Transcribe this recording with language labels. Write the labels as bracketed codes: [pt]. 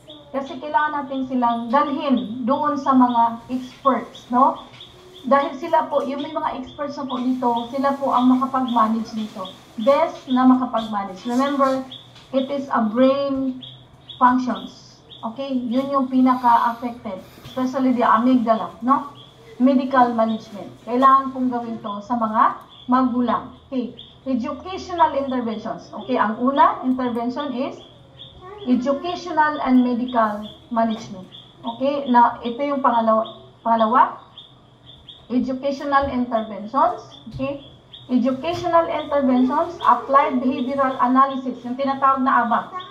[tl] Kasi kailangan natin silang dalhin doon sa mga experts, no? Dahil sila po, yung may mga experts na po dito, sila po ang makapag-manage dito. Best na makapag-manage. [en] Remember, it is a brain functions. [tl] Okay? Yun yung pinaka-affected. [en] Especially the amygdala, [tl] no? [en] Medical management. [tl] Kailangan pong gawin to sa mga magulang. Okay? [en] Educational interventions. Okay? Ang una, intervention is educational and medical management. Okay? [tl] Na ito yung pangalawa, [en] educational interventions. [tl] Okay? [en] Educational interventions, applied behavioral analysis, [tl] yung tinatawag na ABA.